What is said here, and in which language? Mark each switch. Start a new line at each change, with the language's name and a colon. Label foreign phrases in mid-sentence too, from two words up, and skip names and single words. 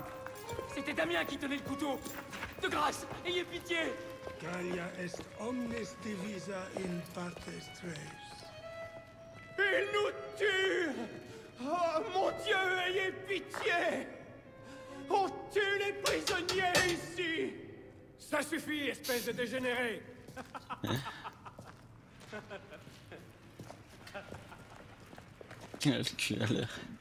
French: C'était Damien qui tenait le couteau! De grâce, ayez pitié!
Latin: Gallia est omnes divisa in partes tres.
French: Il nous tue! Oh mon Dieu, ayez pitié! On tue les prisonniers ici! Ça suffit, espèce de dégénéré! Le cul à l'air.